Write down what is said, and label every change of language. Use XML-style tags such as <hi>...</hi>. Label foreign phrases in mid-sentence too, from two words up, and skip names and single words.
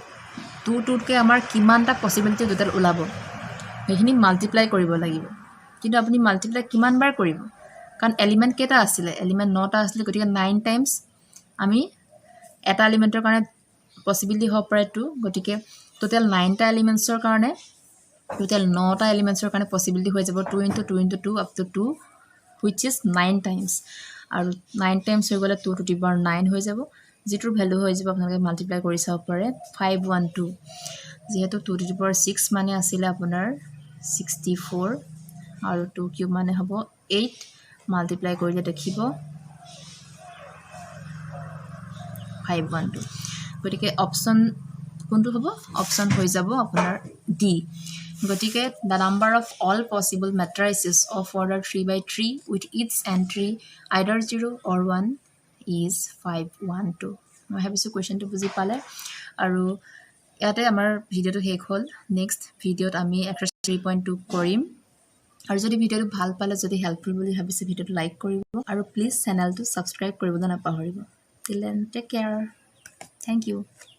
<as>2 কে আমাৰ কিমানটা পচিবিলিটি টোটাল ওলাব সেইখিনি মাল্টিপ্লাই কৰিব লাগিব কিন্তু আপুনি মাল্টিপ্লাই কিমান বাৰ কৰিব কাৰণ এলিমেন্ট কেইটা আছিল এলিমেন্ট 9টা আছিল গতিকে 9 টাইমছ আমি এটা এলিমেন্টৰ কাৰণে পচিবিলিটি হ'ব পাৰে 2 গতিকে টোটাল 9টা এলিমেন্টছৰ কাৰণে টোটাল 9টা এলিমেন্টছৰ কাৰণে পচিবিলিটি হৈ যাব 2 * 2 * 2</as> <en>up to 2 which is 9 times</en> <as>আৰু 9 টাইমছ হৈ গ'লে 2</as> <en>to the power</en> <as>9 হৈ যাব যিটোৰ ভ্যালু হৈ যাব আপোনালোকে মাল্টিপ্লাই কৰি চাব পাৰে 512 যেহেতু 2</as> <en>to the power</en> <as>6 মানে আছিল আপোনাৰ 64 আৰু 2 কিউব মানে হ'ব 8 মাল্টিপ্লাই কৰিলে দেখিব 512 গতিকে অপচন কোনটো হ'ব অপচন হৈ যাব আপোনাৰ ডি গতিকে</as> <en>the number of all possible matrices of order 3/3 with each entry either 0 or 1 is 512</en> <as>মই ভাবিছো কোৱেশ্চনটো বুজি পালে আৰু ইয়াতে আমাৰ ভিডিওটো শেষ হ'ল নেক্সট ভিডিওত আমি এক্সাৰসাইজ 3.2 কৰিম আৰু যদি ভিডিওটো ভাল পালে যদি হেল্পফুল বুলি ভাবিছে ভিডিওটো লাইক কৰিব আৰু প্লিজ চেনেলটো সাবস্ক্ৰাইব কৰিবলৈ নাপাহৰিব</as> <en>till then take care thank you</en>